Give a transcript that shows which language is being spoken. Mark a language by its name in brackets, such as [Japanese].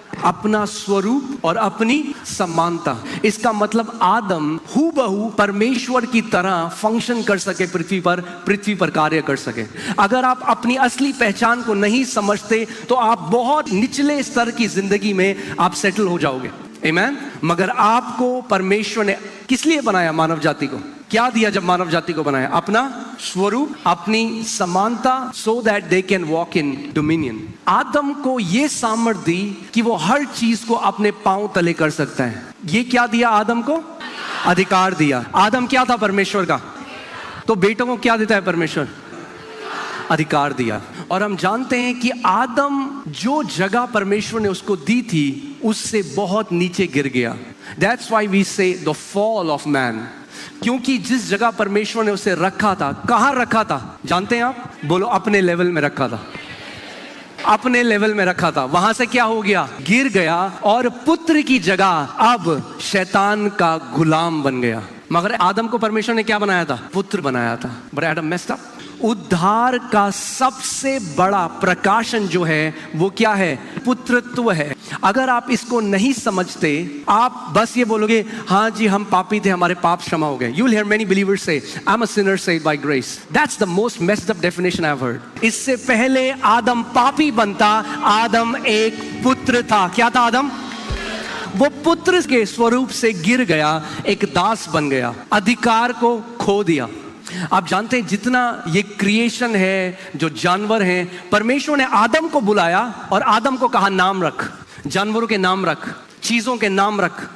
[Hindi] अपना स्वरूप और अपनी समानता। इसका मतलब आदम हूबहू परमेश्वर की तरह फंक्शन कर सके, पृथ्वी पर कार्य कर सके। अगर आप अपनी असली पहचान को नहीं समझते तो आप बहुत निचले स्तर की जिंदगी में आप सेटल हो जाओगे। आमीन। मगर आपको परमेश्वर ने किस लिए बनाया? मानव जाति को क्या दिया जब मानव जाति को बनाया? अपना स्वरूप, अपनी समानता, [English] so that they can walk in dominion। [Hindi] आदम को ये सामर्थ्य दी कि वो हर चीज को अपने पांव तले कर सकता है। ये क्या दिया आदम को? अधिकार दिया। आदम क्या था? परमेश्वर का। तो बेटों को क्या देता है परमेश्वर? अधिकार दिया। और हम जानते हैं कि आदम जो जगह परमेश्वर ने उसको दी थी उससे बहुत नीचे गिर गया। [English] That's why we say the fall of man। [Hindi] क्योंकि जिस जगह परमेश्वर ने उसे रखा था, कहां रखा था जानते हैं आप? बोलो, अपने लेवल में रखा था। अपने लेवल में रखा था, वहां से क्या हो गया? गिर गया और पुत्र की जगह अब शैतान का गुलाम बन गया। मगर आदम को परमेश्वर ने क्या बनाया था? पुत्र बनाया था। [English] But Adam messed up. [Hindi] उद्धार का सबसे बड़ा प्रकाशन जो है वो क्या है? पुत्रत्व है। अगर आप इसको नहीं समझते, आप बस ये बोलोगे हाँ जी हम पापी थे, हमारे पाप क्षमा हो गए। [English] You will hear many believers say, I'm a sinner saved by grace। That's the most messed up definition I've heard। [Hindi] इससे पहले आदम पापी बनता, आदम एक पुत्र था। क्या था आदम? वो पुत्र के स्वरूप से गिर गया, एक दास बन गया, अधिकार को खो दिया। आप जानते हैं जितना ये क्रिएशन है, जो जानवर हैं, परमेश्वर ने आदम को बुलाया और आदम को कहा नाम रख, जानवरों के नाम रख, चीजों के नाम रख।